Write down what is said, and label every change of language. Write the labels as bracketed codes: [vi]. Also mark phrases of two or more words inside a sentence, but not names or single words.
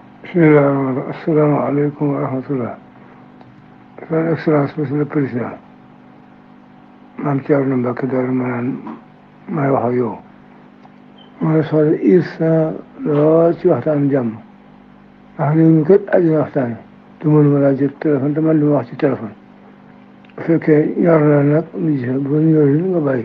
[ar] بسم الله، السلام عليكم ورحمة الله. [fr] Son Excellence Monsieur le Président, [wo] maam Thierno Mbacke Darou Manane may wax ak yow. ma ne soxla instant lool ci waxtaanu jàmm ndax réew mi kat àddina waxtaane te mënuma laa jot téléphone te man li ma wax ci téléphone bu fekkee ñor na nag nu gis bu ñorul nga bàyyi.